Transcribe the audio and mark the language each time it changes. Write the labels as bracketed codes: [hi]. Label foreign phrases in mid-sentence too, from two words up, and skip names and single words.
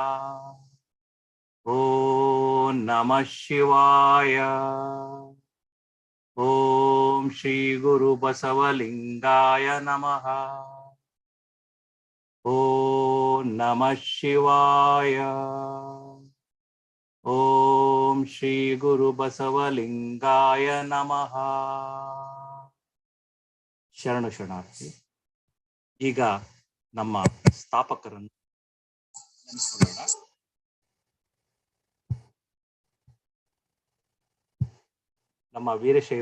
[sa] ಓಂ ನಮಃ ಶಿವಾಯ. ಓಂ ಶ್ರೀ ಗುರು ಬಸವಲಿಂಗಾಯ ನಮಃ. ಓಂ ನಮಃ ಶಿವಾಯ. ಓಂ ಶ್ರೀ ಗುರು ಬಸವಲಿಂಗಾಯ ನಮಃ. [kn] ಶರಣು ಶರಣಾರ್ಥಿ. ಈಗ ನಮ್ಮ ಸ್ಥಾಪಕರನ್ನು ನೆನೆಸಿಕೊಳ್ಳೋಣ. ನಮ್ಮ ವೀರಶೈವ